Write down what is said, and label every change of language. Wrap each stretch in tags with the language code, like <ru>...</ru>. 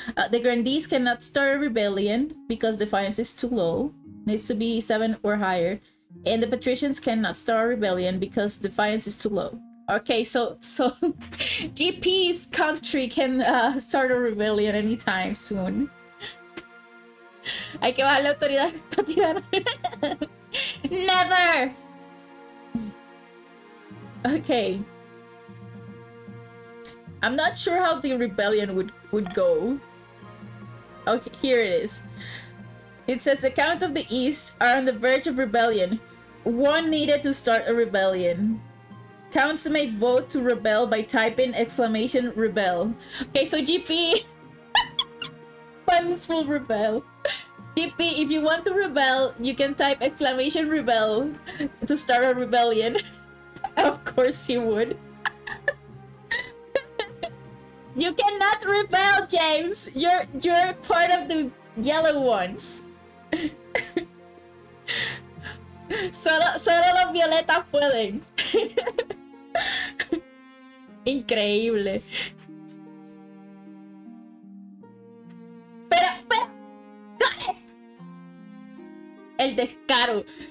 <en>The Grandees cannot start a rebellion because defiance is too low. Needs to be 7 or higher. And the Patricians cannot start a rebellion because defiance is too low. Okay, so GP's country can start a rebellion anytime soon.</en> <es>Hay que bajar la autoridad esta tirana.</es> <en>Never! Okay. I'm not sure how the rebellion would go. Okay, here it is. It says the Count of the East are on the verge of rebellion. One needed to start a rebellion. Counts may vote to rebel by typing !rebel. Okay, so GP funds will rebel. GP, if you want to rebel, you can type !rebel to start a rebellion. Of course you would. You cannot rebel, James. You're part of the yellow ones.</en> <es>Solo los violetas pueden. Increíble. Pero, ¡Goddess! El descaro.</es>